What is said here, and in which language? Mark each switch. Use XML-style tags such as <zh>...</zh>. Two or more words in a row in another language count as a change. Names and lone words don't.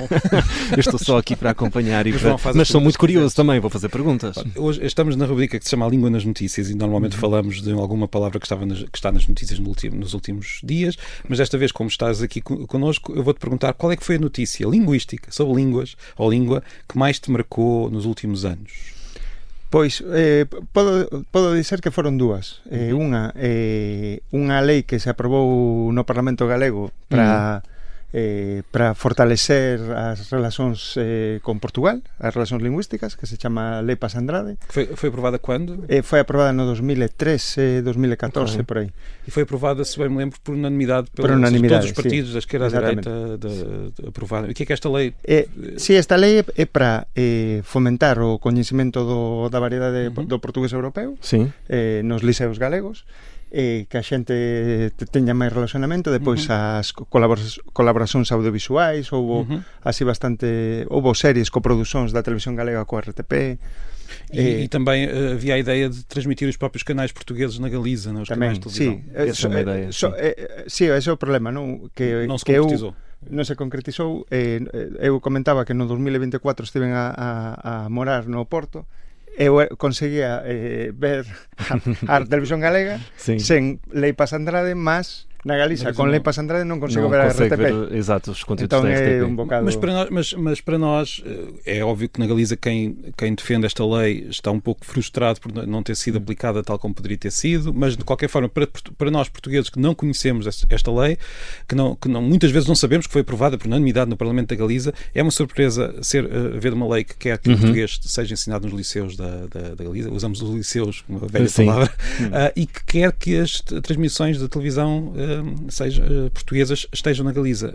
<pt>Eu estou só aqui para acompanhar, mas sou muito curioso também, vou fazer perguntas. Hoje estamos na rubrica que se chama A Língua nas Notícias e normalmente falamos de alguma palavra que está nas notícias nos últimos dias, mas desta vez, como estás aqui connosco, eu vou-te perguntar qual é que foi a notícia linguística, sobre línguas, ou língua, que mais te marcou nos últimos anos?</pt> <gl>Pois, podo dizer que foron dúas. Unha lei que se aprobou no Parlamento Galego para fortalecer as relacións con Portugal, as relacións lingüísticas, que se chama Lei Paz Andrade.</gl> <pt>Foi aprovada quando? Foi aprovada no 2013, 2014, por aí. E foi aprovada, se bem me lembro, por unanimidade todos os partidos, da esquerda à direita, aprovaram. E o que é esta lei?</pt> <gl>Esta lei é para fomentar o coñecemento da variedade do portugués europeo nos liceos galegos, que a xente teña máis relacionamento. Depois as colaboracións audiovisuais, houbo series coproducións da televisión galega coa RTP.</gl> <pt>E também havia a ideia de transmitir os próprios canais portugueses na Galiza, não? Os canais de televisão. Essa é uma ideia. Esse é o problema,</pt> <gl>non? Que non se concretizou. Non se concretizou. Eu comentaba que no 2024 estiven a morar no Porto. Eu conseguía ver a televisión galega sen Lei Paz Andrade, mas na Galiza con Lei Paz Andrade non consigo ver a RTP.</gl> <pt>Exato, os conteúdos então da RTP. Um bocado... mas para nós é óbvio que na Galiza quem defende esta lei está um pouco frustrado por não ter sido aplicada tal como poderia ter sido, mas de qualquer forma para nós portugueses que não conhecemos esta lei, que muitas vezes não sabemos que foi aprovada por unanimidade no Parlamento da Galiza, é uma surpresa haver uma lei que quer que o português seja ensinado nos liceus da Galiza, usamos os liceus, uma velha palavra, e que quer que as transmissões da televisão portuguesas estejam na Galiza.</pt>